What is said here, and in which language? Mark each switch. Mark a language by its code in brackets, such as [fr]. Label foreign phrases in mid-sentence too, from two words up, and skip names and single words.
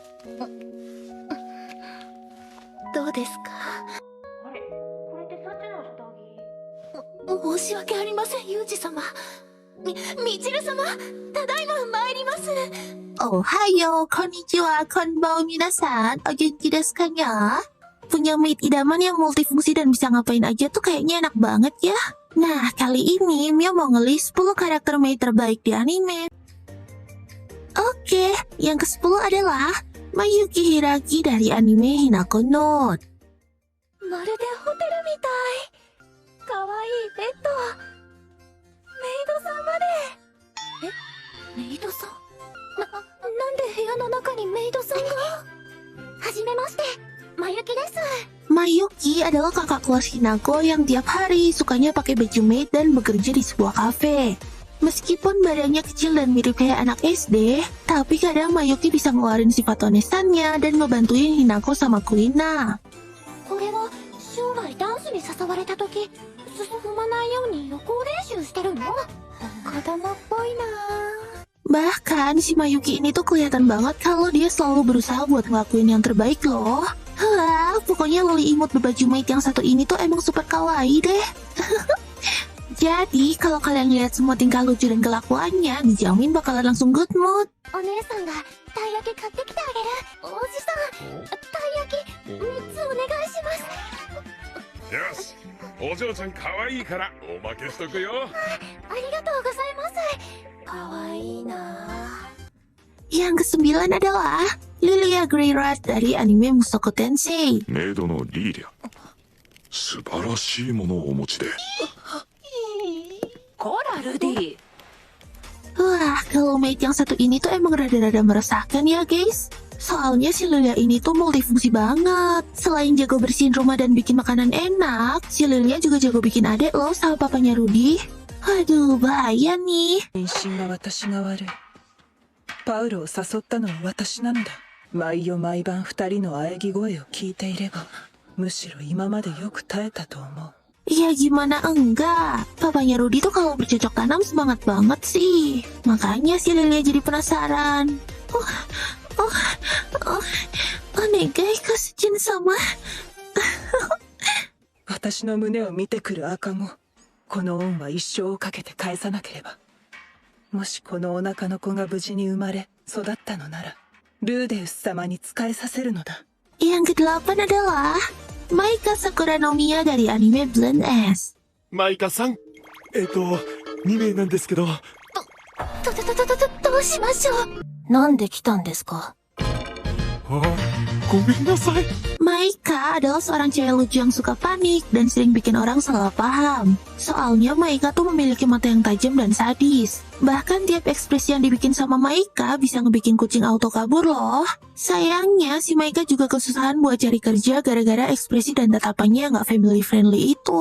[ja] どうですか？あれ、これってサチの下着？申し訳ありません、ユージ様。みちる様、ただいま参ります。おはよう、こんにちは、こんばんは皆さん. お元気ですか ya? [id] Punya maid idaman yang multifungsi dan bisa ngapain aja tuh kayaknya enak banget ya. Nah, kali ini Mia mau ngelis 10 karakter maid terbaik di anime. Oke, yang ke-10 adalah Mayuki Hiragi dari anime Hinako no. [ja] まるでホテルみたい。かわいいベッド。メイドさんまで。メイドさん？なんで部屋の中にメイドさんが？はじめまして、まゆきです。 [id] Mayuki adalah kakak kelas Hinako yang tiap hari sukanya pakai baju maid dan bekerja di sebuah kafe. Meskipun badannya kecil dan mirip kayak anak SD, tapi kadang Mayuki bisa ngeluarin sifat onesannya dan ngebantuin Hinako sama Kuina. [ja] これは将来ダンスに誘われた時、進まないように予行練習してるの？子供っぽいな。 [id] Bahkan si Mayuki ini tuh kelihatan banget kalau dia selalu berusaha buat ngelakuin yang terbaik loh. Wah, pokoknya loli imut berbaju maid yang satu ini tuh emang super kawaii deh. Jadi, kalau kalian lihat semua tingkah lucu dan kelakuannya, dijamin bakalan langsung [en] good mood. [ja] お姉さんがたい焼き買ってきてあげる。おじさん、たい焼き3つお願いします。よし、お嬢ちゃん可愛いからおまけしとくよ。ありがとうございます。かわいいな。 [id] Yang ke-9 adalah Lilia Greyrat dari anime Mushoku Tensei. [ja] メイドのリーリャ、素晴らしいものをお持ちで。こら、ルディ。 [id] Wah, kalau maid yang satu ini tuh emang rada-rada meresahkan ya guys. Soalnya si Lilia ini tuh multifungsi banget. Selain jago bersihin rumah dan bikin makanan enak, si Lilia juga jago bikin adek loh sama papanya Rudy. Aduh, bahaya nih. [ja] 妊娠は私が悪い。パウロを誘ったのは私なのだ。毎夜毎晩二人の喘ぎ声を聞いていれば、むしろ今までよく耐えたと思う。 [id] Ya gimana enggak? Papanya Rudy tuh kalau bercocok tanam semangat banget sih. Makanya si Lilia jadi penasaran. [ja] お願いカスチン様. 私の胸を見てくる赤子。この恩は一生をかけて返さなければ。もしこのお腹の子が無事に生まれ育ったのなら、ルーデウス様に仕えさせるのだ。 [id] Yang ke-8 adalah Maika Sakura no Miya dari anime Blend S. [ja] マイカさん、2名なんですけど。どうしましょう。なんで来たんですか？ごめんなさい。 [id] Maika adalah seorang cewek lucu yang suka panik dan sering bikin orang salah paham. Soalnya Maika tuh memiliki mata yang tajam dan sadis. Bahkan tiap ekspresi yang dibikin sama Maika bisa ngebikin kucing auto kabur loh. Sayangnya si Maika juga kesusahan buat cari kerja gara-gara ekspresi dan tatapannya nggak [en] family friendly [id] itu.